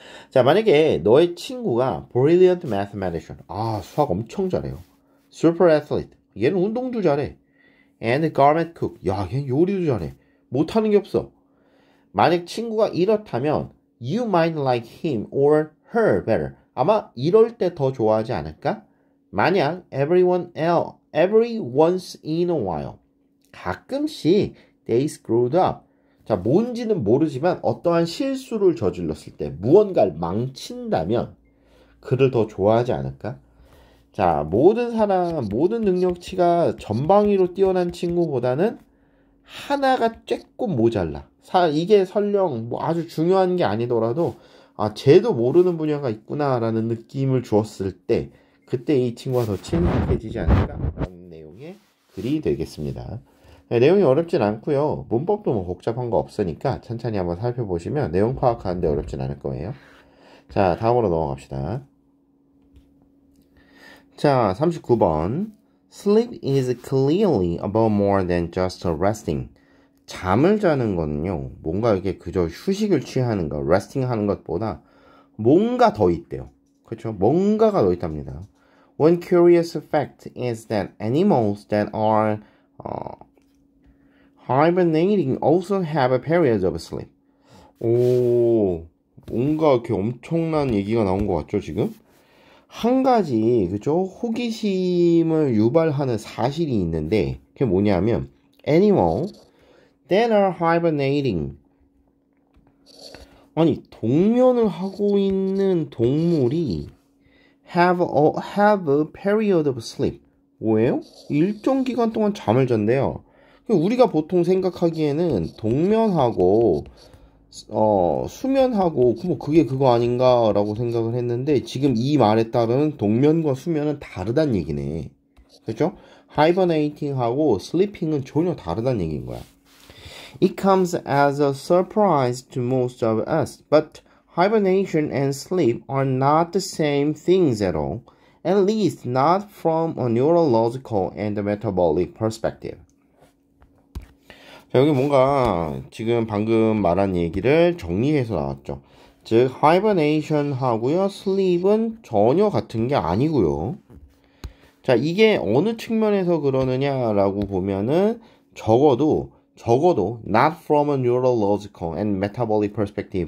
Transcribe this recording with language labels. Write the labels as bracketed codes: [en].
[ko] 자, 만약에 너의 친구가 [en] brilliant mathematician, [ko] 수학 엄청 잘해요. [en] super athlete, [ko] 얘는 운동도 잘해. [en] and garment cook, [ko] 얘는 요리도 잘해. 못하는 게 없어. 만약 친구가 이렇다면 [en] you might like him or her better. [ko] 아마 이럴 때 더 좋아하지 않을까? [en] 만약 every once in a while. 가끔씩 they screwed up. [ko] 자, 뭔지는 모르지만 어떠한 실수를 저질렀을 때 무언가를 망친다면 그를 더 좋아하지 않을까? 자, 모든 능력치가 전방위로 뛰어난 친구보다는 하나가 조금 모자라. 이게 설령 뭐 아주 중요한 게 아니더라도 쟤도 모르는 분야가 있구나라는 느낌을 주었을 때 그때 이 친구가 더 친숙해지지 않을까라는 내용의 글이 되겠습니다. 네, 내용이 어렵진 않고요. 문법도 뭐 복잡한 거 없으니까 천천히 한번 살펴보시면 내용 파악하는데 어렵진 않을 거예요. 자, 다음으로 넘어갑시다. 자, 39번. [en] Sleep is clearly about more than just resting. [ko] 잠을 자는 거는요, 뭔가 이게 그저 휴식을 취하는 것, resting 하는 것보다 뭔가 더 있대요. 그렇죠? 뭔가가 더 있답니다. [en] One curious fact is that animals that are hibernating also have a period of sleep. [ko] 오, 뭔가 이렇게 엄청난 얘기가 나온 것 같죠, 지금? 한 가지, 그죠? 호기심을 유발하는 사실이 있는데, 그게 뭐냐면, [en] animal that are hibernating. [ko] 아니, 동면을 하고 있는 동물이 [en] have a period of sleep. [ko] 뭐예요? 일정 기간 동안 잠을 잔대요. 우리가 보통 생각하기에는 동면하고 수면하고 뭐 그게 그거 아닌가라고 생각을 했는데 지금 이 말에 따르는 동면과 수면은 다르단 얘기네. 그렇죠? hibernating하고 sleeping은 전혀 다르단 얘기인 거야. [en] It comes as a surprise to most of us, but hibernation and sleep are not the same things at all, at least not from a neurological and metabolic perspective. [ko] 자, 여기 뭔가 지금 방금 말한 얘기를 정리해서 나왔죠. 즉, hibernation 하고요, sleep은 전혀 같은 게 아니고요. 자, 이게 어느 측면에서 그러느냐라고 보면은 적어도 [en] not from a neurological and metabolic perspective.